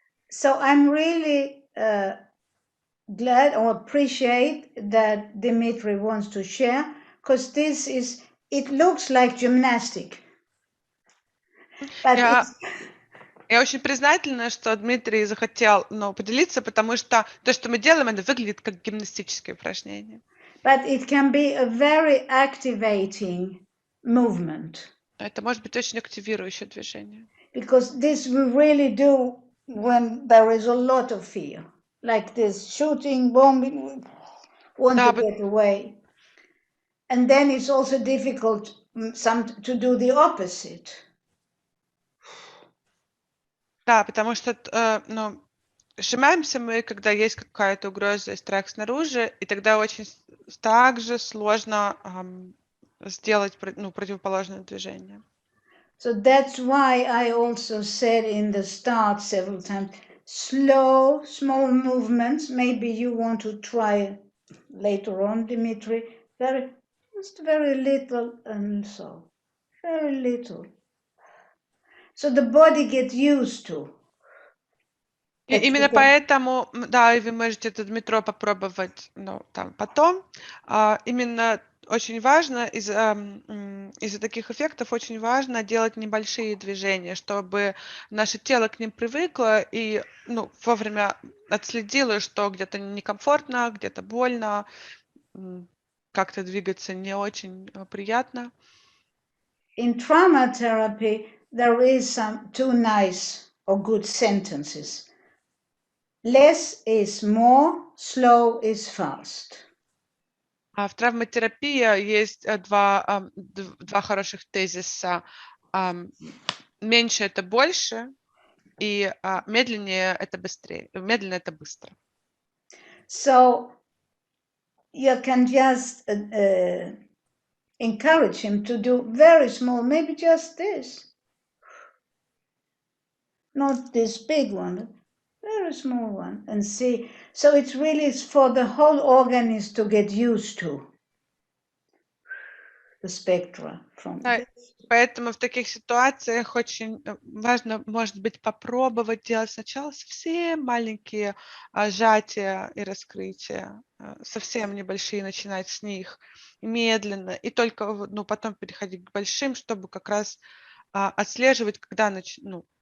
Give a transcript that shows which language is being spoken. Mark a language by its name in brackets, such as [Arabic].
[English] So I'm really glad or appreciate that Dmitry wants to share, because it looks like gymnastic. But [Russian] Я очень признательна, что Дмитрий захотел поделиться, потому что то, что мы делаем, это выглядит как гимнастическое упражнение. [English] But it can be a very activating movement. [Russian] Это может быть очень активирующее движение. [English] Because this we really do when there is a lot of fear. Like this shooting, bombing, want to get away. And then it's also difficult to do the opposite. [Russian] Да, потому что, ну, сжимаемся мы, когда есть какая-то угроза и страх снаружи, и тогда очень также сложно сделать, ну, противоположное движение. [English] So that's why I also said in the start several times, slow, small movements. Maybe you want to try later on, Dimitri. Just very little and so. Very little. So the body gets used to. [Russian] И именно поэтому, да, и вы можете это, Дмитро, попробовать, ну, там, потом. Именно очень важно, из-за таких эффектов очень важно делать небольшие движения, чтобы наше тело к ним привыкло и, ну, вовремя отследило, что где-то некомфортно, где-то больно, как-то двигаться не очень приятно. [English] In trauma therapy, there is some two nice or good sentences. Less is more, slow is fast. [Russian] В травматерапии есть два хороших тезиса. Меньше — это больше, и медленнее — это быстрее. Медленно — это быстро. [English] So you can just encourage him to do very small, maybe just this. Not this big one, very small one, and see. So it's really for the whole organism to get used to the spectra from this. [Russian] Поэтому в таких ситуациях очень важно, может быть, попробовать делать сначала совсем маленькие сжатия и раскрытия, совсем небольшие, начинать с них медленно, и только, ну, потом переходить к большим, чтобы как раз отслеживать, когда начнут.